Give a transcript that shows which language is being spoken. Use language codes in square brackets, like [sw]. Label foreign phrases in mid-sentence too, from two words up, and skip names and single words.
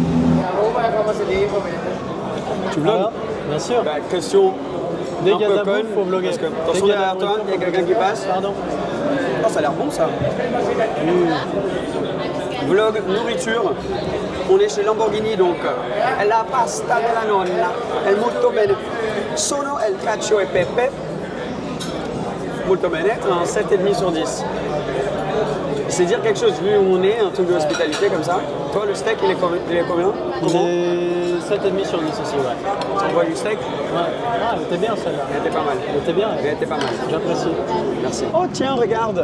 [fr] Tu vlogs? Alors, bien sûr. Bah, question Dès un qu'il y a peu de la bouffe, conne, faut vlogger. parce que, Dès attention qu'il y a de derrière la toi, nourriture, il y a quelqu'un qui passe. Pardon. Oh, ça a l'air bon ça. Vlog nourriture. On est chez Lamborghini donc. [it] La pasta della nonna. È molto bene. Sono el cacio e pepe. Molto bene. [fr] Un 7,5 sur 10. C'est dire quelque chose, vu où on est, un truc de hospitalité comme ça. Toi, le steak, il est combien? Il Comment est 7,5 sur 10 aussi, ouais. Tu envoies du steak? Ouais. Ah, elle était bien celle-là. Elle était pas mal. Elle était bien. Elle était pas mal. J'apprécie. Merci. Oh tiens, regarde.